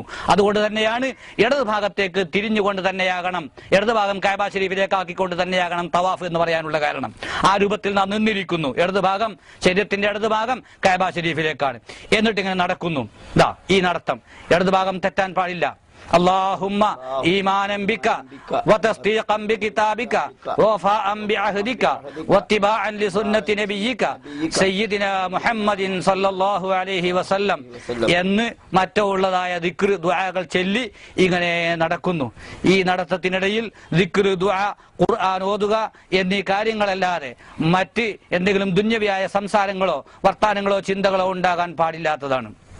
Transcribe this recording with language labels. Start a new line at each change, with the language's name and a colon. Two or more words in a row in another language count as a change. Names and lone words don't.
Malayalam: അതുകൊണ്ട് തന്നെയാണ് ഇടത് ഭാഗത്തേക്ക് തിരിഞ്ഞുകൊണ്ട് തന്നെയാകണം, ഇടത് ഭാഗം കഅബ ഷരീഫിലേക്ക് ആക്കിക്കൊണ്ട് തന്നെയാകണം തവാഫ് എന്ന് പറയാനുള്ള കാരണം. ആ രൂപത്തിൽ നാം നിന്നിരിക്കുന്നു. ഇടത് ഭാഗം, ശരീരത്തിന്റെ ഇടത് ഭാഗം കഅബ ഷരീഫിലേക്കാണ്. എന്നിട്ട് ഇങ്ങനെ നടക്കുന്നു. ഈ നടത്തം ഇടത് ഭാഗം തെറ്റാൻ പാടില്ല.
Arabic: اللهم إيمانا بك وتصديقا بكتابك ووفاء بعهدك واتباعا لسنة نبيك سيدنا محمد صلى الله عليه وسلم
Malayalam: എന്ന് മറ്റുള്ളതായ ദിക്ർ ദുആകൾ ചൊല്ലി ഇങ്ങനെ നടക്കുന്നു. ഈ നടത്തത്തിനിടയിൽ ദിക്ർ, ദുആ, ഖുർആൻ ഓതുക എന്നീ കാര്യങ്ങളല്ലാതെ മറ്റ് എന്തെങ്കിലും ദുന്യവിയായ സംസാരങ്ങളോ വർത്താനങ്ങളോ ചിന്തകളോ ഉണ്ടാകാൻ പാടില്ലാത്തതാണ്.